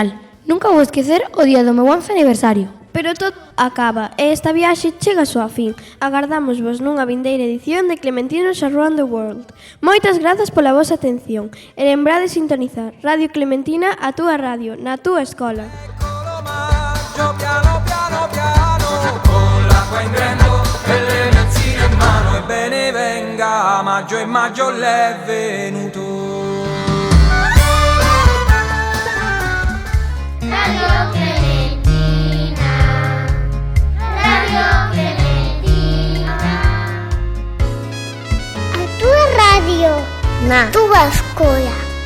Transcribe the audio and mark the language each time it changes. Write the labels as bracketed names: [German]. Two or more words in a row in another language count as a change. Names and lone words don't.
[Galician] Nunca vou esquecer o día do meu 11 aniversario. Pero todo acaba e esta viaxe chega a súa fin. Agardámosvos nunha vindeira edición de Clementinos Around the World. Moitas grazas pola vosa atención e lembrade sintonizar Radio Clementina, a túa radio, na túa escola. [Italian] Piano piano piano, con l'acqua in grembo e le mezzine in mano, ebbene venga maggio e maggio l'è venuto. [Galician] Radio Clementina, Radio Clementina, a tua radio, na tua escola.